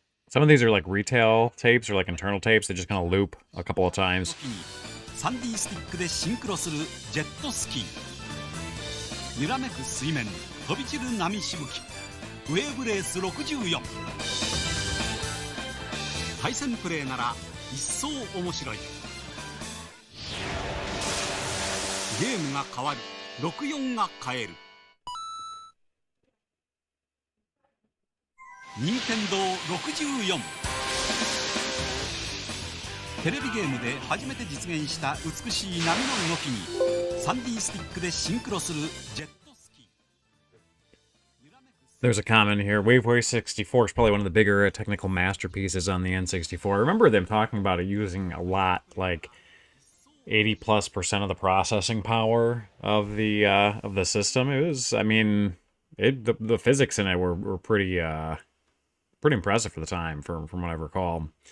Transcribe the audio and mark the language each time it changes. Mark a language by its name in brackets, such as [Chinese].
[English] Some of these are like retail tapes or like internal tapes that just kind of loop a couple of times. [Japanese] 3D スティックでシンクロするジェットスキー、揺らめく水面、飛び散る波しぶき、ウェーブレース64。対戦プレーなら一層面白い。ゲームが変わる、64が変える。任天堂64テレビゲームで初めて実現した美しい波の動きに 3D スティックでシンクロするジェットスキー。 [English] There's a comment here. WaveWave 64 is probably one of the bigger technical masterpieces on the N64. I remember them talking about it using a lot, like 80+% of the processing power of the system. It was, I mean, the physics in it were pretty impressive for the time, from what I recall.